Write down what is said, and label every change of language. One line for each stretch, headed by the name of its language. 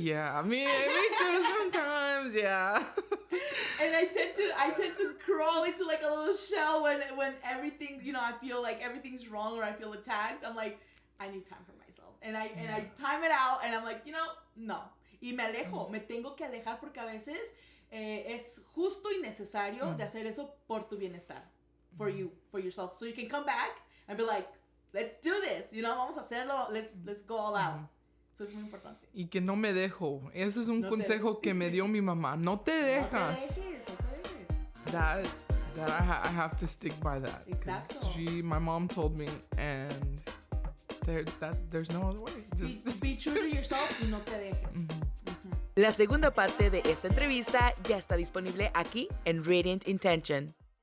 English: Yeah, me too sometimes, yeah. And I tend to crawl into, like, a little shell when everything, you know, I feel like everything's wrong or I feel attacked. I'm like, I need time for myself. And I time it out, and I'm like, you know, no.
Spanish: Y me alejo, me tengo que alejar porque a veces es justo y necesario de hacer eso por tu bienestar,
English: for you, for yourself. So you can come back and be like, let's do this, you know,
Spanish: vamos a hacerlo,
English: let's go all out. So
Spanish: es muy importante. Y que no me dejo. Ese es un consejo que me dio mi mamá. No te dejas. No te dejes.
English: That I have to stick by that. Exactly. My mom told me, and there's no other way. Just be true to yourself
Spanish: y no te dejes. La segunda parte de esta entrevista ya está disponible aquí en Radiant Intention.